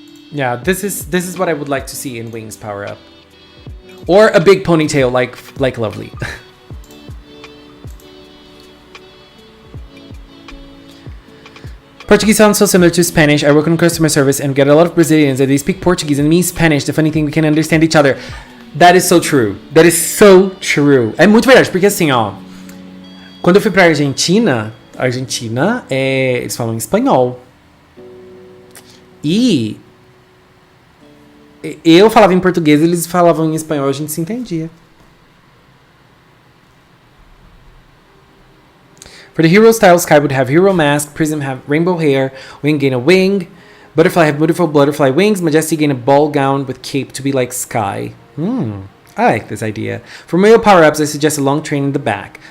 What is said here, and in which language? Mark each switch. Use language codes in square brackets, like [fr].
[en] Yeah, this is what I would like to see in Wing's power-up. Or a big ponytail like Lovely. Portuguese sounds so similar to Spanish. I work in customer service and get a lot of Brazilians and they speak Portuguese and me Spanish. The funny thing, we can understand each other. That is so true. That is so true. [pt] É muito verdade, porque assim, ó, quando eu fui pra Argentina, eles falam espanhol. E eu falava em português, eles falavam em espanhol, a gente se entendia. [en] For the hero style, Sky would have hero mask, Prism have rainbow hair, Wing gain a wing, Butterfly have beautiful butterfly wings, Majesty gain a ball gown with cape to be like Sky. I like this idea. For male power-ups, I suggest a long train in the back.